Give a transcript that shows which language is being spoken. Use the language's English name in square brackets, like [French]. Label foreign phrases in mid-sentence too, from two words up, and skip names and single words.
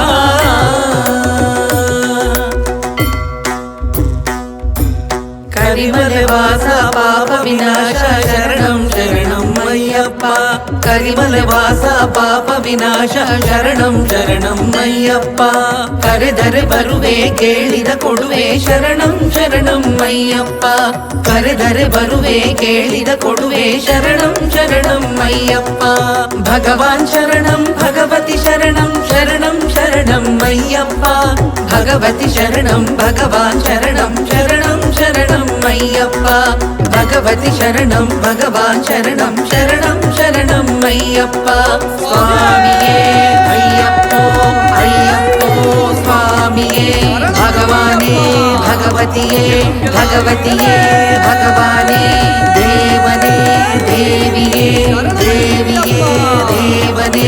[Sanskrit] करिमलवास पाप विनाश शरणं शरणं अय्यप्प करिमलवास पाप विनाश शरणं शरणं अय्यप्प [Kannada] करेದರೆ ಬರುವೆ ಕೇಳಿದ ಕೊಡುವೆ [Sanskrit] ಶರಣಂ ಶರಣಂ ಅಯ್ಯಪ್ಪ [Kannada] ಕರೆದರೆ ಬರುವೆ ಕೇಳಿದ ಕೊಡುವೆ [Sanskrit] ಶರಣಂ ಶರಣಂ ಅಯ್ಯಪ್ಪ ಭಗವಾನ್ ಶರಣಂ ಭಗವತಿ ಶರಣಂ ಶರಣಂ ಶರಣಂ ಅಯ್ಯಪ್ಪ ಭಗವತಿ ಶರಣಂ ಭಗವಾನ್ ಶರಣಂ ಶರಣಂ ಶರಣಂ ಅಯ್ಯಪ್ಪ ಭಗವತಿ ಶರಣಂ ಭಗವಾನ್ ಶರಣಂ ಶರಣಂ ಶರಣಂ ಅಯ್ಯಪ್ಪ ಸ್ವಾಮಿಯೇ ಅಯ್ಯಪ್ಪೋ ಅಯ್ಯಪ್ಪೋ ಸ್ವಾಮಿಯೇ [Kannada] ಭಗವಾನೇ ಭಗವತಿಯೇ ಭಗವತಿಯೇ ಭಗವಾನೇ ದೇವನೇ ದೇವಿಯೇ ದೇವಿಯೇ ದೇವನೇ